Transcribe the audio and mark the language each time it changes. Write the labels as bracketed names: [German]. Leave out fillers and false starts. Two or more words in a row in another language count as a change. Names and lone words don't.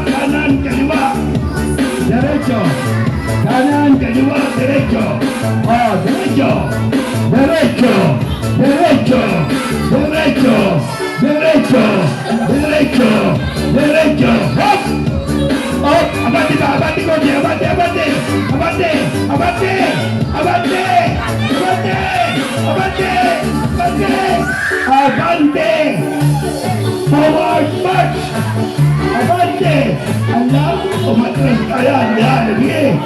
[Filipino] Kanan kaliwa. Derecho. Kanan kaliwa derecho. Oh, derecho. Hop. Oh, abante coche, abante. [English] Forward march! Abante! [Filipino] Alam, umatras kaya. Yan, sige.